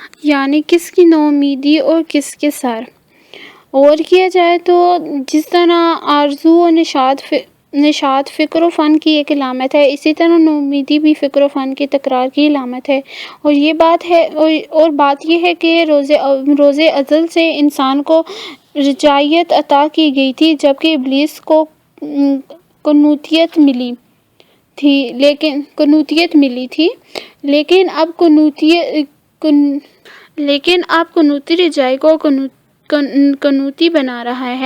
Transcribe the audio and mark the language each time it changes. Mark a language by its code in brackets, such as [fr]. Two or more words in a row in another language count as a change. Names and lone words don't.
[ur] یعنی کس کی نومیدی اور کس کے سر. غور کیا جائے تو جس طرح آرزو و نشاط فکر و فن کی ایک علامت ہے، اسی طرح نومیدی بھی فکر و فن کی تکرار کی علامت ہے. اور بات یہ ہے کہ روز ازل سے انسان کو رجائیت عطا کی گئی تھی، جبکہ ابلیس کو قنوتیت ملی تھی، لیکن اب قنوتی رجائی کو قنوتی بنا رہا ہے.